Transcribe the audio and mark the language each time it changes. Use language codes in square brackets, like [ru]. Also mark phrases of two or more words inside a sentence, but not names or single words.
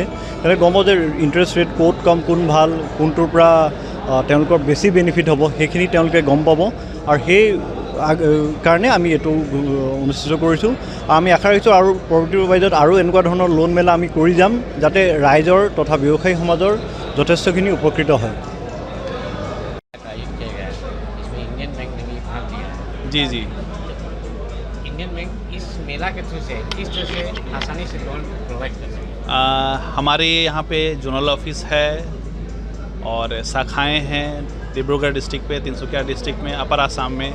[as] তেওঁলোকে গম পাব যে [en] interest rate [as] ক'ত কম, কোন ভাল, কোনটোৰ পৰা তেওঁলোকৰ বেছি বেনিফিট হ'ব, সেইখিনি তেওঁলোকে গম পাব। আৰু সেই কাৰণে আমি এইটো অনুষ্ঠিত কৰিছোঁ। আমি আশা ৰাখিছোঁ আৰু পৰৱৰ্তী পৰ্যায়ত আৰু এনেকুৱা ধৰণৰ লোন মেলা আমি কৰি যাম, যাতে ৰাইজৰ তথা ব্যৱসায়ী সমাজৰ যথেষ্টখিনি উপকৃত হয়। [hi] जी जी, इंडियन बैंक इस मेला के थ्रू से किस तरह से आसानी से [en] loan provide [hi] कर सकते हैं? हमारे यहाँ पे [en] zonal office [hi] है और शाखाएं हैं डिब्रूगढ़ डिस्ट्रिक्ट पे, तिनसुकिया डिस्ट्रिक्ट में, अपर आसाम में।